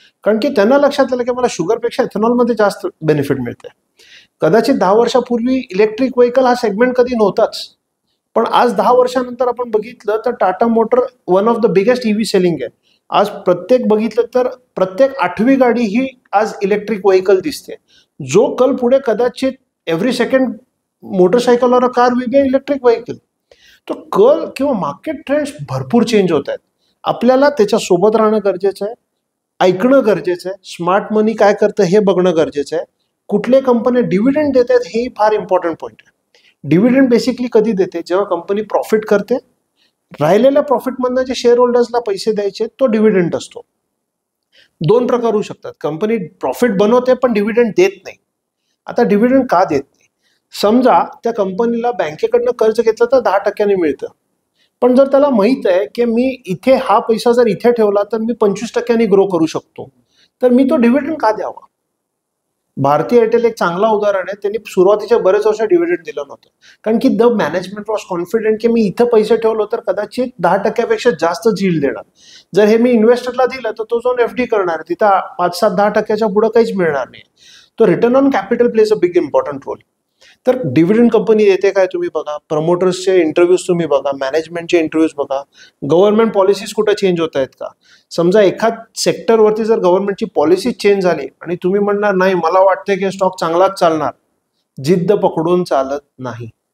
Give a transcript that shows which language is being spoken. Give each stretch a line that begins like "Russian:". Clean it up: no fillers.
Marathi: कारण की त्यांना लक्षात आलं की मला शुगरपेक्षा एथेनॉलमध्ये जास्त बेनिफिट मिळते. कदाचित 10 वर्षापूर्वी इलेक्ट्रिक व्हेकल हा सेगमेंट कधी नव्हताच, पण आज 10 वर्षानंतर आपण बघितलं तर Tata motor
English: one of the biggest EV selling
Marathi: आहे. आज बघितलं तर प्रत्येक 8वी गाडी ही आज इलेक्ट्रिक व्हेकल दिसते.
Hindi: जो कल
Marathi: पुढे कदाचित
English: Every second motorcycle और car will be electric vehicle.
Marathi: तो कल किंवा मार्केट ट्रेंड्स भरपूर चेंज होत आहेत. आपल्याला त्याच्या सोबत राहणं गरजेचं आहे, ऐकणं गरजेचं आहे, स्मार्ट मनी काय करतं हे बघणं गरजेचं आहे. कुठल्या कंपन्या डिव्हिडंड देत आहेत हे फार इम्पॉर्टंट पॉईंट आहे. डिव्हिडंड बेसिकली कधी देते, जेव्हा कंपनी प्रॉफिट करते, राहिलेल्या प्रॉफिटमधनं जे शेअर होल्डर्सला पैसे द्यायचे तो डिव्हिडंड असतो. 2 प्रकार होऊ शकतात. कंपनी प्रॉफिट बनवते पण डिव्हिडंड देत नाही. आता डिव्हिडंड का देत नाही? समजा त्या कंपनीला बँकेकडनं कर्ज घेतलं तर 10% मिळतं, पण जर त्याला माहित आहे की मी इथे हा पैसा जर इथे ठेवला तर मी 25% ग्रो करू शकतो, तर मी तो डिव्हिडंड का द्यावा? भारती एअरटेल एक चांगला उदाहरण आहे. त्यांनी सुरुवातीच्या बरेच वर्ष डिव्हिडंड दिलं नव्हतं, कारण की
English: the management was confident
Marathi: की मी इथं पैसे ठेवलो तर कदाचित 10% जास्त झील देणार. जर हे मी इन्व्हेस्टरला दिलं तर तो जाऊन FD करणार, तिथं 5-7-10% पुढे काहीच मिळणार नाही.
English: तो return on capital plays a big important role.
Marathi: तर डिव्हिडंड कंपनी देते काय तुम्ही बघा, प्रमोटर्सचे इंटरव्ह्यूज तुम्ही बघा, मॅनेजमेंटचे इंटरव्ह्यूज बघा, गव्हर्नमेंट पॉलिसीज कुठे चेंज होत आहेत का. समजा एखाद सेक्टरवरती जर गव्हर्नमेंटची पॉलिसी चेंज झाली आणि तुम्ही म्हणणार नाही मला वाटते की स्टॉक चांगलाच चालणार, जिद्द पकडून चालत नाही.